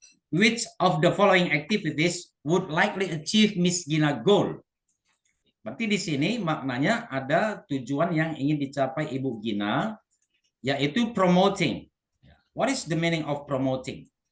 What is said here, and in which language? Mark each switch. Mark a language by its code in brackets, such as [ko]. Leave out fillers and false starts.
[en] Which of the following activities would likely achieve Miss Gina goal? [id] Berarti di sini maknanya ada tujuan yang ingin dicapai Ibu Gina, yaitu promoting. [en] What is the meaning of promoting?